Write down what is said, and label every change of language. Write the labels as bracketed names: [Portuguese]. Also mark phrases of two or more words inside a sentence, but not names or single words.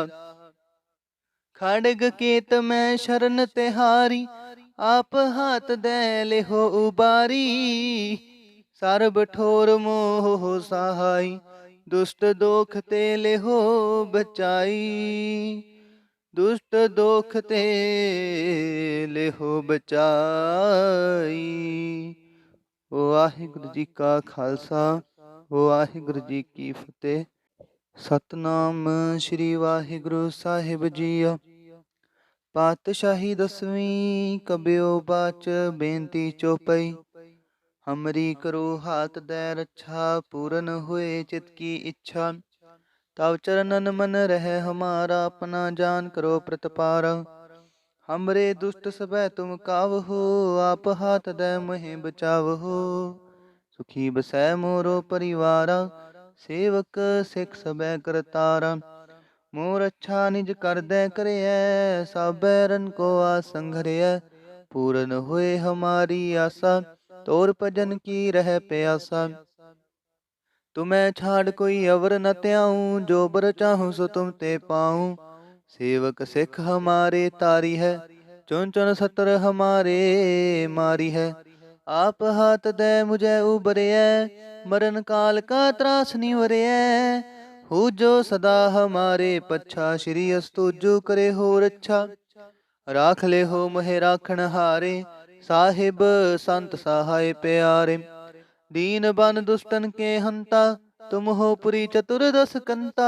[Hindi] खड़ग केत मैं शरण तिहारी, आप हाथ दे लेहो उबारी। सर्ब ठोर मोह सहाय, दुष्ट दोख ते लेहो बचाई। दुष्ट दोख ते लेहो बचाई। [Punjabi] ਵਾਹਿਗੁਰੂ ਜੀ ਕਾ ਖਾਲਸਾ, ਵਾਹਿਗੁਰੂ ਜੀ ਕੀ ਫਤਿਹ। ਸਤਨਾਮ ਸ੍ਰੀ ਵਾਹਿਗੁਰੂ ਸਾਹਿਬ ਜੀਓ। ਪਾਤਸ਼ਾਹੀ ਦਸਵੀਂ ਕਬਿਓ ਬਾਚ, ਬੇਨਤੀ ਚੋਪਈ। [Hindi] हमरी करो हाथ दै रच्छा, पूरन होए चित की इच्छा। तव चरनन मन रहि हमारा, अपना जान करो प्रतपारा। हमरे दुष्ट सबै तुम कावहो, आप हाथ दे मोहि बचावहो। सुखी बसै मोरो परिवारा, सेवक सिख सबै करतारा। मोर अच्छा निज कर दे करियै, सब बैरन को आसन घरियै। पूरन होए हमारी आशा, तोर भजन की रह प्यासा। तुम्हें छाड़ कोई अवर न त्याऊं, जो बर चाहूं सो तुम ते पाऊं। सेवक सिख हमारे तारी है, चुन चुन सतर हमारे मारी है। आप हाथ दे मुझे उबरियै, मरण काल का त्रास निवरियै। हो जो सदा हमारे पच्छा, श्री अस्तुजु करे हो रच्छा। राख ले हो मोहे राखण हारे, साहिब संत सहाय प्यारे। दीन बन दुष्टन के हंता, तुम हो पुरी चतुर्दश कंता।